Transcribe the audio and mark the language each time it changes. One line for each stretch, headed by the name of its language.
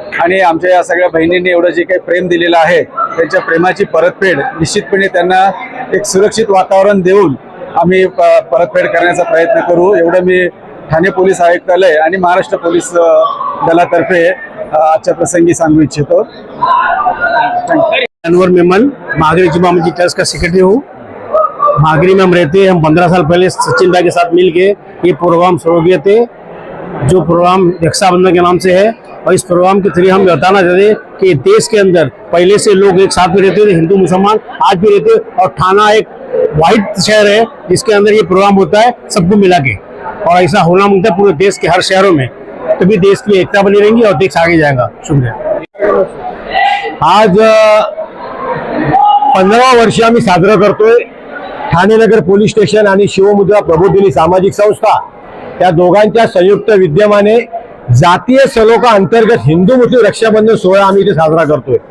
Marathi: आणि आमच्या या सगळ्या बहिणींनी एवढं जे काही प्रेम दिलेलं आहे त्यांच्या प्रेमाची परतफेड निश्चितपणे त्यांना एक सुरक्षित वातावरण देऊन आम्ही परतफेड करण्याचा प्रयत्न करू, एवढं मी ठाणे पोलीस आयुक्तालय आणि महाराष्ट्र पोलीस दलातर्फे आजच्या प्रसंगी सांगू इच्छितो.
Hindi: अनवर मेमन, महावीर जुमा मस्जिद ट्रस्ट का सेक्रेटरी हूँ भागरी में हम रहते हैं। हम 15 साल पहले सचिन भाई के साथ मिलके ये प्रोग्राम शुरू किए थे, जो प्रोग्राम रक्षाबंधन के नाम से है। और इस प्रोग्राम के थ्रू हम बताना चाहते हैं कि देश के अंदर पहले से लोग एक साथ में रहते थे, हिंदू मुसलमान आज भी रहते हैं। और थाना एक वाहिद शहर है जिसके अंदर ये प्रोग्राम होता है सबको मिला के, और ऐसा होना मुमकिन है पूरे देश के हर शहरों में, तभी देश की एकता बनी रहेगी और देश आगे जाएगा। शुक्रिया।
Marathi: आज 15 वर्ष आम्ही साजरा करतोय। ठाणे नगर पोलीस स्टेशन आणि शिवमुद्रा प्रबोधिनी सामाजिक संस्था या दोघांच्या संयुक्त विद्यमाने जातीय सलोखा अंतर्गत हिंदू मुस्लिम रक्षाबंधन सोहळा आम्ही इथे साजरा करतोय।